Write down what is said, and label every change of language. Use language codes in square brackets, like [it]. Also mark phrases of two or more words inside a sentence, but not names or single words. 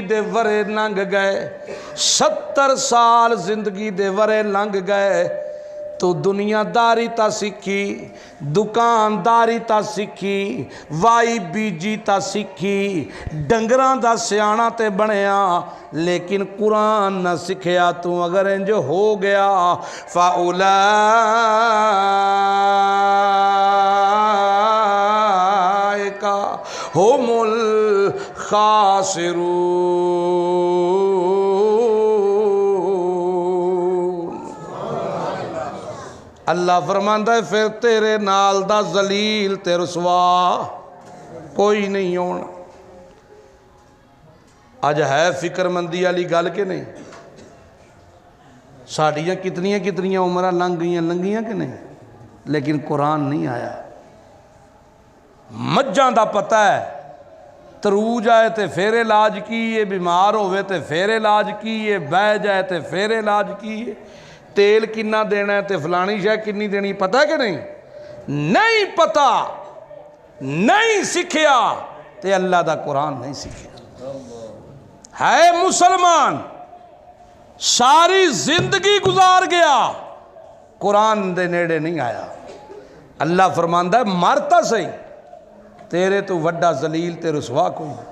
[pa] دے ورے لنگ گئے 70 سال زندگی دے ورے لنگ گئے تو دنیا داری تا سکھی دکانداری تا سکھی وائی بیجی تا سکھی ڈنگران دا سیانہ تے بنیا لیکن قرآن نہ سکھیا تو اگر انج ہو گیا [ar] فَأُولَئِكَ الخاسرون۔ [pa] اللہ فرماندا ہے پھر تیرے نال دا ذلیل تے رسوا کوئی نہیں ہونا۔ اج ہے فکر مندی والی گل کہ نہیں؟ ساڈیاں کتنیاں عمریں لنگیاں کہ نہیں، لیکن قرآن نہیں آیا۔ مجھاں دا پتہ ہے ترو جائے تے پھر علاج کیے، بیمار ہوئے تے پھر علاج کیے، بہ جائے تے پھر علاج کیے، تیل کنا دینا ہے تے فلانی شے کنی دینی، پتہ ہے کہ نہیں؟ نہیں پتہ، نہیں سکھیا تے اللہ دا قرآن نہیں سکھیا۔ ہے مسلمان ساری زندگی گزار گیا، قرآن دے نیڑے نہیں آیا۔ اللہ فرماندا ہے مرتا صحیح، تیرے تو وڈا ذلیل تے رسوا کوئی نہیں۔